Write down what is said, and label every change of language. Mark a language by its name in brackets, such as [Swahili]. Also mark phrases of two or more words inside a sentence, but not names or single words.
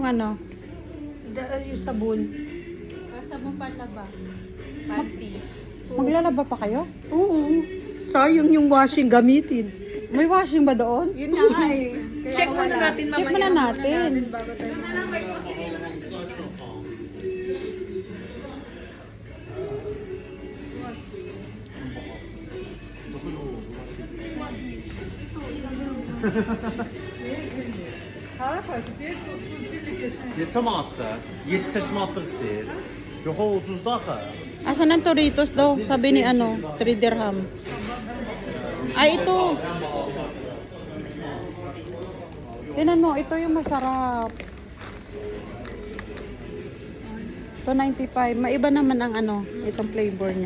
[Filipino] Yung sabon. Sabong panlaba. Panty. maglalaba pa kayo? Oo. Sayang yung washing gamitin. May washing ba doon? Yun nga nga eh. Check muna natin Check muna natin. bago tayo. Doon na lang may post nila. [Azerbaijani] Neçə manatdır? 7-8 manatlıq istəyir. Yox, o ucuzdur axı. [Filipino] Asan ang Toritos daw? Sabi ni 3 dirham. Ay, ito. Tingnan mo, ito yung masarap. Ito 95. Maiba naman ang itong flavor niya.